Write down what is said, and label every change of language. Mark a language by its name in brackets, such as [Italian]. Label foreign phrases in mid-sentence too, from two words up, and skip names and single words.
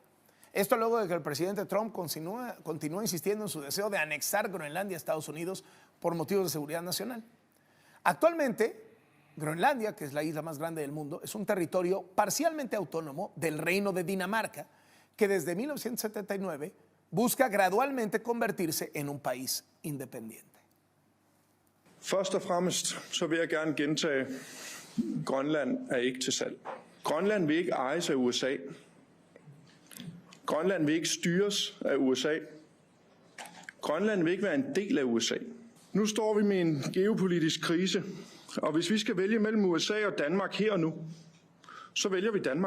[Spanish] Esto luego de que el presidente Trump continúa insistiendo en su deseo de anexar Groenlandia a Estados Unidos por motivos de seguridad nacional. Actualmente, Groenlandia, que es la isla más grande del mundo, es un territorio parcialmente autónomo del Reino de Dinamarca, que desde 1979 busca gradualmente convertirse en un país independiente. [Danish] Først og fremmest så vil jeg gerne gentage, Grønland er ikke til salg. Grønland vil ikke ejes af USA. Grønland vil ikke styres af USA. Grønland vil ikke være en del af USA. Nu står vi med en geopolitisk krise, og hvis vi skal vælge mellem USA og Danmark her og nu, så vælger vi Danmark.